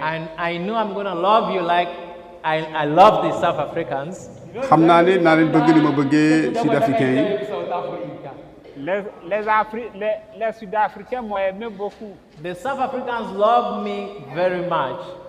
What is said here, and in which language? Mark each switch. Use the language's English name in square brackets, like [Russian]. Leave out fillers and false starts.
[English] And I know I'm going to love you like I love the South Africans. [Wolof] xam naa ne naa leen bëgg ni ma bëggee sud-africains yi. [French] Les Sud-Africains m'ont aimé beaucoup. [English] The South Africans love me very much.